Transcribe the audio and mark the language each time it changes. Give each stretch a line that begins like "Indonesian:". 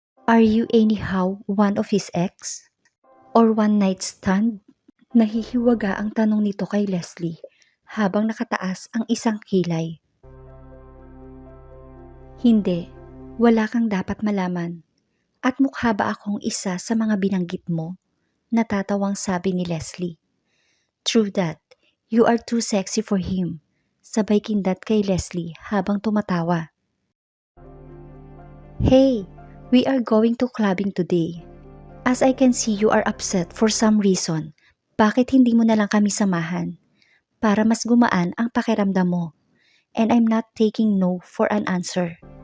English: Are you anyhow one of his ex? Or one night stand?"
Filipino: Nahihiwaga ang tanong nito kay Leslie habang nakataas ang isang kilay. "Hindi, wala kang dapat malaman. At mukha ba akong isa sa mga binanggit mo?" Natatawang sabi ni Leslie.
English: "True that, you are too sexy for him."
Filipino: Sabay kindat kay Leslie habang tumatawa.
English: "Hey, we are going to clubbing today. As I can see you are upset for some reason,
Filipino: bakit hindi mo na lang kami samahan? Para mas gumaan ang pakiramdam mo.
English: And I'm not taking no for an answer."